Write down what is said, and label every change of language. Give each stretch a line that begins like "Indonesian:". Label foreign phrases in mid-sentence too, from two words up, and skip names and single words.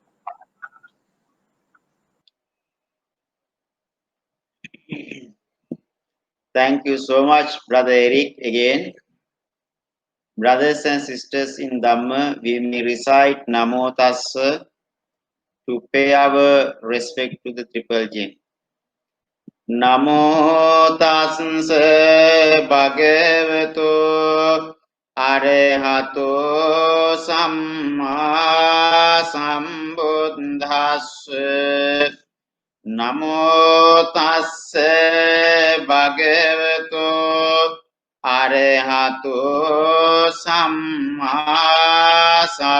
English: Thank you so much, Brother Eric. Again, brothers and sisters in Dhamma, we may recite
Pali: Namo Tassa
English: to pay our respect to the Triple J.
Pali: Namo Tassa Bhagavato Arahato Samma Sambuddhassa Namo Tassa Bhagavato Arahato Samma